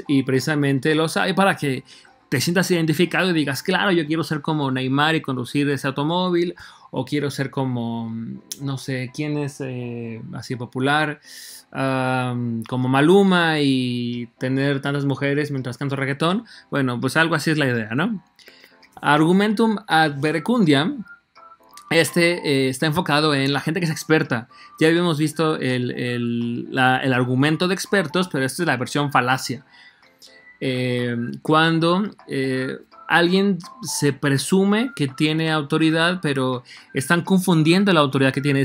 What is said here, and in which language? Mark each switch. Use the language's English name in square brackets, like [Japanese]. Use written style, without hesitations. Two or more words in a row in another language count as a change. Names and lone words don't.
[Spanish] Y precisamente los hay para que te sientas identificado y digas, claro, yo quiero ser como Neymar y conducir ese automóvil, o quiero ser como, no sé, quién es así popular, como Maluma y tener tantas mujeres mientras canto reggaetón. Bueno, pues algo así es la idea, ¿no? [Latin] Argumentum ad verecundiam. [Spanish] Está enfocado en la gente que es experta. Ya habíamos visto el argumento de expertos, pero esta es la versión falacia. Cuando alguien se presume que tiene autoridad, pero están confundiendo la autoridad que tiene.